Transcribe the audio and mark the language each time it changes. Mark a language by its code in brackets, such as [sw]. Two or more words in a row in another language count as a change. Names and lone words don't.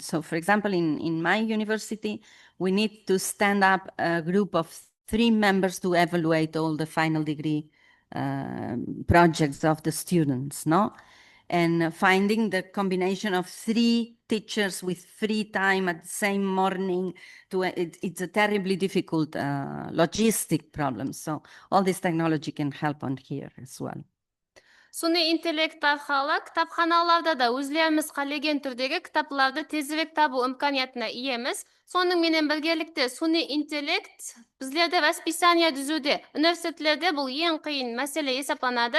[en] So for example, in my university, we need to stand up a group of 3 members to evaluate all the final degree projects of the students, no? And finding the combination of 3 teachers with free time at the same morning, it's a terribly difficult logistic problem. So all this technology can help on here as well. [kaa] Суни интеллект арқылы кітапханаларда да өзлеріміз қалеген түрдегі кітапларды тезірек табу имканиятына иеміз. Соның менен біргелікте суни интеллект біздерде расписание түзуде, университетлерде бұл ең қиын мәселе есептелінеді.